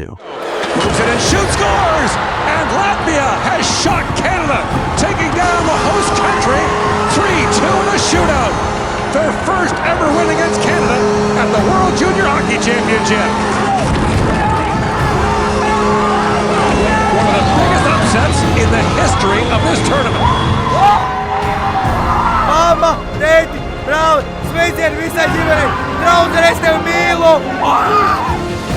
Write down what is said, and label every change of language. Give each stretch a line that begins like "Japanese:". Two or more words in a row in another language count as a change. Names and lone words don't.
English: Moves it and shoots, scores! And Latvia has shocked Canada, taking down the host country 3-2 in a shootout. Their first ever win against Canada at the World Junior Hockey Championship. One of the biggest upsets in the history of this tournament.
Latvian: Mama, tēti, brāli, sveicieni visai ģimenei, draudzenei, es tevi mīlu!